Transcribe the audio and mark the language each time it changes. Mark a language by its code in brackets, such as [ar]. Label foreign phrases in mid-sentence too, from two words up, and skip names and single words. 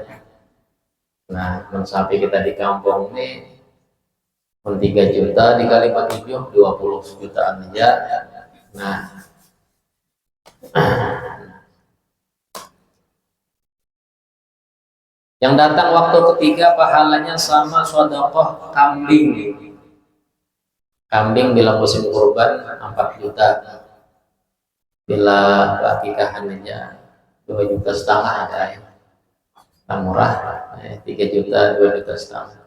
[bjn] Nah, sapi kita di kampung ini 3 juta dikali 47 20 jutaan aja. Nah, yang datang waktu ketiga pahalanya sama sedekah kambing. Kambing bila musim kurban 4 juta. Bila akikahan aja 2,5 juta ada ya. Yang murah 3 juta 2,5 juta.